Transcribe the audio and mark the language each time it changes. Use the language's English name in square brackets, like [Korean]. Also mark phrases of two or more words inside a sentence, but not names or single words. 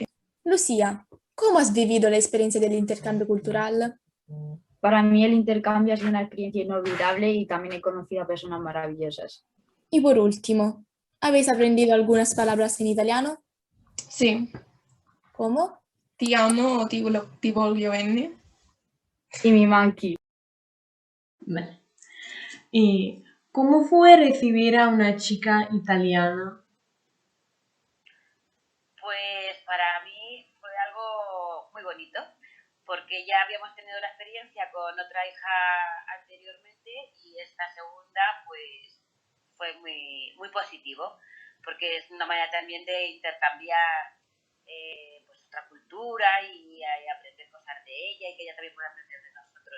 [Spanish] Lucía, ¿cómo has vivido la experiencia del intercambio cultural? Para mí el intercambio ha sido una experiencia inolvidable y también he conocido a personas maravillosas. Y por último, ¿habéis aprendido algunas palabras en italiano? Sí. ¿Cómo? [Italian] Ti amo o ti voglio bene. Y mi manqui. [Spanish] Vale. ¿Y cómo fue recibir a una chica italiana? Pues para mí fue algo muy bonito, porque ya habíamos tenido la experiencia con otra hija anteriormente y esta segunda pues fue muy positivo, porque es una manera también de intercambiar pues otra cultura y aprender cosas de ella y que ella también pueda aprender de nosotros.